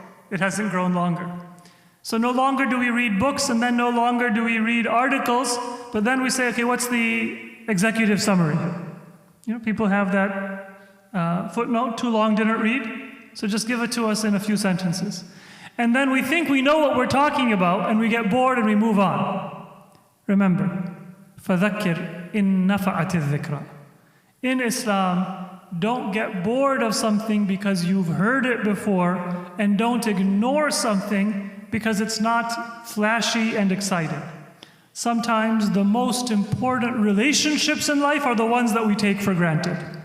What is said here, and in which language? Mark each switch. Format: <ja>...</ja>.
<en>It hasn't grown longer. So no longer do we read books, and then no longer do we read articles, but then we say, okay, what's the executive summary? You know, people have that footnote, too long, didn't read, so just give it to us in a few sentences. And then we think we know what we're talking about, and we get bored and we move on. Remember,</en> <ar>فَذَكِّرْ إِن نَفَعَتِ الذِّكْرَى.</ar> <en>In Islam, don't get bored of something because you've heard it before, and don't ignore something because it's not flashy and exciting. Sometimes the most important relationships in life are the ones that we take for granted.</en>